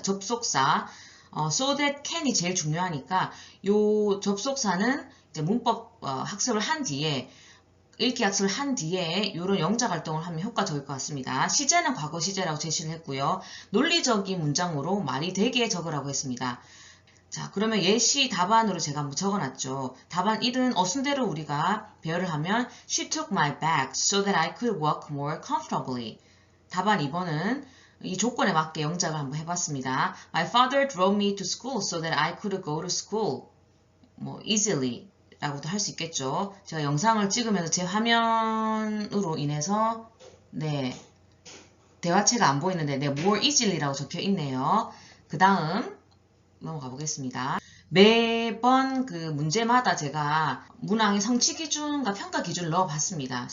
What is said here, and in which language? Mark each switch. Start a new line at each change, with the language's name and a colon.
Korean: 접속사 so that can이 제일 중요하니까 요 접속사는 이제 문법 학습을 한 뒤에 읽기 학습을 한 뒤에 이런 영작 활동을 하면 효과적일 것 같습니다. 시제는 과거 시제라고 제시를 했고요. 논리적인 문장으로 말이 되게 적으라고 했습니다. 자, 그러면 예시 답안으로 제가 한번 적어놨죠. 답안 1은 어순대로 우리가 배열을 하면
English: She took my bag so that I could walk more comfortably.
Korean: 답안 2번은 이 조건에 맞게 영작을 한번 해봤습니다.
English: My father drove me to school so that I could go to school easily
Korean: 라고도 할 수 있겠죠. 제가 영상을 찍으면서 제 화면으로 인해서 네 대화체가 안 보이는데 네 more easily라고 적혀 있네요. 그 다음 넘어가 보겠습니다. 매번 그 문제마다 제가 문항의 성취 기준과 평가 기준을 넣어 봤습니다.